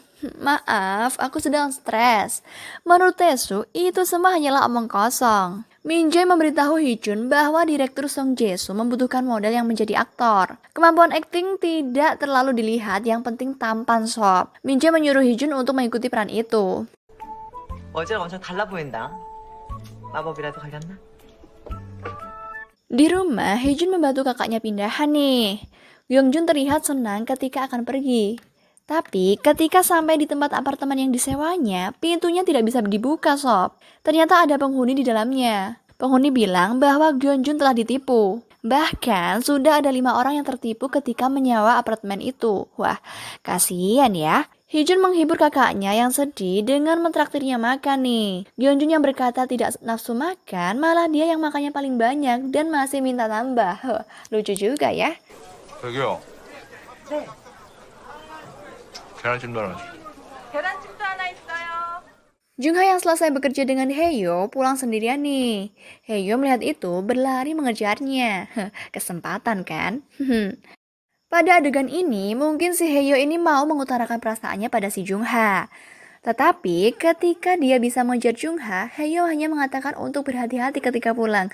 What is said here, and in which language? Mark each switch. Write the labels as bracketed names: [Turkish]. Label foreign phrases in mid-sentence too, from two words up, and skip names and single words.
[Indonesian] Maaf, aku sedang stres. Menurut Taesoo, itu semua hanyalah omong kosong. Minjae memberitahu Heejun bahwa direktur Song Jae-soo membutuhkan model yang menjadi aktor. Kemampuan akting tidak terlalu dilihat, yang penting tampan sob. Minjae menyuruh Heejun untuk mengikuti peran itu. [Korean] 어제랑 완전 달라 보인다. 마법이라도 걸렸나? [Indonesian] Di rumah, Heejun membantu kakaknya pindahan nih. Gyeongjun terlihat senang ketika akan pergi. Tapi ketika sampai di tempat apartemen yang disewanya, pintunya tidak bisa dibuka sob. Ternyata ada penghuni di dalamnya. Penghuni bilang bahwa Gyeongjun telah ditipu. Bahkan sudah ada 5 orang yang tertipu ketika menyewa apartemen itu. Wah, kasihan ya. Heejun menghibur kakaknya yang sedih dengan mentraktirnya makan nih. Gyeongjun yang berkata tidak nafsu makan, malah dia yang makannya paling banyak dan masih minta tambah. Lucu juga ya. [Korean] 저기요. 네, 계란찜도 하나 주세요. 계란찜도 하나 있어요. [Indonesian] Jungha yang selesai bekerja dengan Haeyo pulang sendirian nih. Haeyo melihat itu berlari mengejarnya. Kesempatan kan? Pada adegan ini, mungkin si Haeyo ini mau mengutarakan perasaannya pada si Jungha. Tetapi ketika dia bisa mengejar Jungha, Haeyo hanya mengatakan untuk berhati-hati ketika pulang.